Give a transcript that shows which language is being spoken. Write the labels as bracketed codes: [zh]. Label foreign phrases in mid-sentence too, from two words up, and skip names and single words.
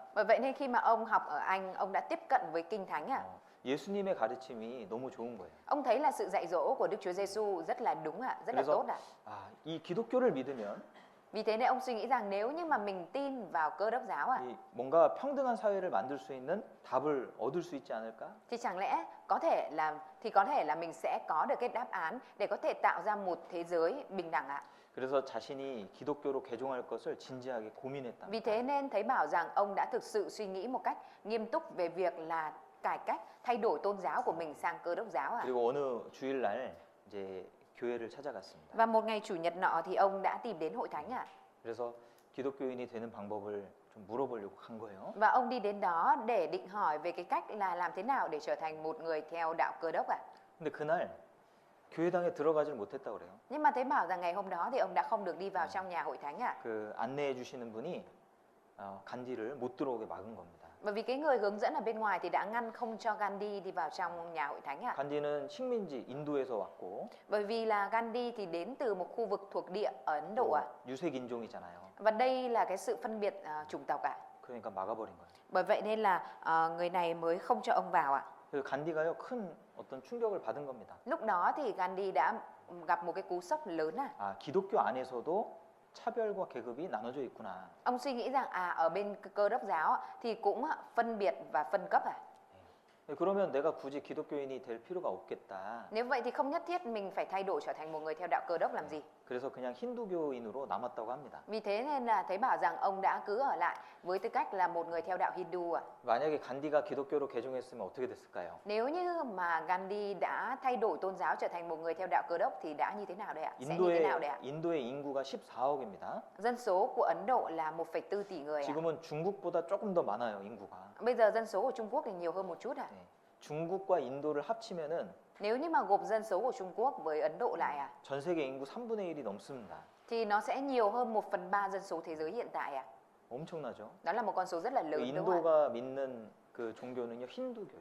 [vi] Bởi vậy nên khi mà ông học ở Anh, ông đã tiếp cận với Kinh Thánh ạ. [ko] 예수님의 가르침이 너무 좋은 거예요. [vi] Ông thấy là sự dạy dỗ của Đức Chúa Giêsu rất là đúng ạ, rất là tốt ạ. [ko] 이 기독교를 믿으면 [vi] Vì thế nên ông suy nghĩ rằng nếu như mà mình tin vào Cơ Đốc giáo ạ, [ko] 뭔가 평등한 사회를 만들 수 있는 답을 얻을 수 있지 않을까? [vi] thì chẳng lẽ có thể là mình sẽ có được cái đáp án để có thể tạo ra một thế giới bình đẳng ạ. [ko] 그래서 자신이 기독교로 개종할 것을 진지하게 고민했다. [vi] Vì thế nên thấy bảo rằng ông đã thực sự suy nghĩ một cách nghiêm túc về việc là cải cách, thay đổi tôn giáo của mình sang Cơ Đốc giáo ạ. [ko] 그리고 어느 주일날 이제 교회를 찾아갔습니다. [vi] Và một ngày chủ nhật nọ thì ông đã tìm đến hội thánh ạ. [ko] 그래서 기독교인이 되는 방법을 좀 물어보려고 간 거예요. [vi] Và ông đi đến đó để định hỏi về cái cách là làm thế nào để trở thành một người theo đạo Cơ Đốc ạ. [ko] 근데 그날 교회당에 들어가질 못했다 그래요. [vi] Nhưng mà thấy bảo rằng ngày hôm đó thì ông đã không được đi vào trong nhà hội thánh ạ. [ko] 그 안내해 주시는 분이 간디를 못 들어오게 막은 겁니다. [vi] Bởi vì cái người hướng dẫn ở bên ngoài thì đã ngăn không cho Gandhi đi vào trong nhà hội thánh ạ. [ko] 간디는 식민지 인도에서 왔고 [vi] Bởi vì là Gandhi thì đến từ một khu vực thuộc địa ở Ấn Độ ạ. [ko] 유색 인종이잖아요. [vi] Và đây là cái sự phân biệt chủng tộc ạ. [ko] 그러니까 막아버린 거예요. [vi] Bởi vậy nên là người này mới không cho ông vào ạ. [ko] 그래서 간디가요 큰 어떤 충격을 받은 겁니다. [vi] Lúc đó thì Gandhi đã gặp một cái cú sốc lớn ạ. [ko] 기독교 안에서도 차별과 계급이 나눠져 있구나. [vi] Ông suy nghĩ rằng ở bên Cơ Đốc giáo thì cũng phân biệt và phân cấp ạ. [ko] 그러면 내가 굳이 기독교인이 될 필요가 없겠다. [vi] Nếu vậy thì không nhất thiết mình phải thay đổi trở thành một người theo đạo Cơ Đốc làm gì. [ko] 그래서 그냥 힌두교인으로 남았다고 합니다. [vi] Vì thế nên là thấy bảo rằng ông đã cứ ở lại với tư cách là một người theo đạo Hindu ạ. [ko] 만약에 간디가 기독교로 개종했으면 어떻게 됐을까요? [vi] Nếu như mà Gandhi đã thay đổi tôn giáo trở thành một người theo đạo Cơ Đốc thì đã như thế nào đây ạ? Sẽ như thế nào đây ạ? [ko] 인도의 인구가 14억입니다. [vi] Dân số của Ấn Độ là 1,4 tỷ người ạ. [ko] 지금은 중국보다 조금 더 많아요, 인구가. [vi] Bây giờ dân số của Trung Quốc thì nhiều hơn một chút ạ. [ko] 중국과 인도를 합치면은 [vi] Nếu như mà gộp dân số của Trung Quốc với Ấn Độ lại [ko] 전 세계 인구 3분의 1이 넘습니다. [vi] thì nó sẽ nhiều hơn 1/3 dân số thế giới hiện tại ạ. [ko] 엄청나죠? [vi] Đó là một con số rất là lớn đúng không ạ? [ko] 인도가 믿는 그 종교는요, 힌두교예요.